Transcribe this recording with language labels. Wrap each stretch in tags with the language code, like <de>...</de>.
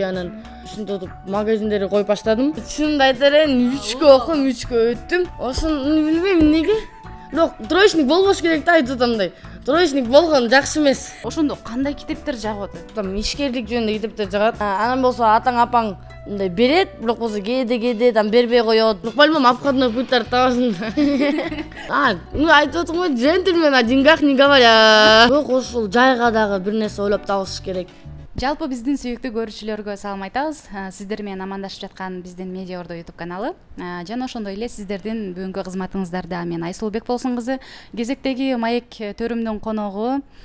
<ky>Анан ушинтип магазиндерди коюп баштадым. Чынымды айтерен, 3кө окуп, 3кө өттүм. Ошону билбейм эмнеге. Бирок троечник болбош керек да, айтып атамдай. Троечник болгон жакшы эмес. Ошондо кандай китептер жагып атат? Там ишкерлик жөнүндө китептер жагат. Анан болсо атаң апаң мындай берет, бирок болсо кээде там бербей коет.</ky> <ru>По-любому обходной</ru> <ky>путтарды табасың да. Айтып атам го,</ky> <ru>джентльмен о деньгах не говорят.</ru> <ky>Бирок ошол жайга дагы бир нерсе ойлоп табыш керек. Жалпы биздин сүйүктүү көрүүчүлөргө салам айтабыз. Сиздер менен амандашып жаткан биздин Медиа Ордо YouTube каналы. Жана ошондой эле сиздердин бүгүнкү кызматыңыздарда мен Айсулбек Болсун кызы, кезектеги маек төрүмдүн коногу.</ky>